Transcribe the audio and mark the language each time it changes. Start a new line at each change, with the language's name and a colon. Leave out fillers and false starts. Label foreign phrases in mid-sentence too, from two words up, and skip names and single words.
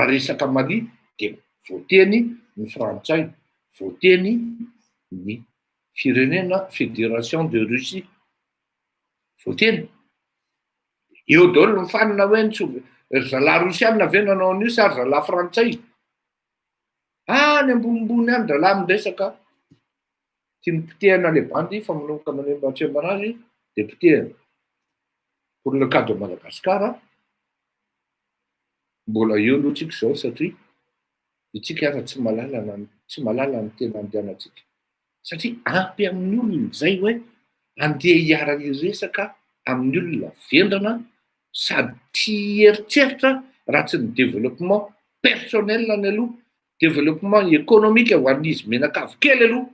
Malagasy: resaka Mali de voateny ny frantsay voateny ny firenena
French: fédération de Russie
Malagasy: voateny eo daholo mifanina hoe zalahy rosianina ve nanao an'io sy ary zalahy frantsay any ambonimbony any dralahy miresaka tiany potehana le bandy fa manomboka manembatsemba anazy de potehana
French: pour le cas de Madagascar
Malagasy: mbola eo aloha tsika zao satria itsika ara tsy malala ny tena andehanantsika Satria ampy amin'ny olona zay hoe andeha hiara-iresaka amin'ny olona vendrana sady tia eritreritra raha tsy ny
French: développement personnel
Malagasy: ny aloha,
French: développement économique
Malagasy: ho an'izy menakavy kely aloha.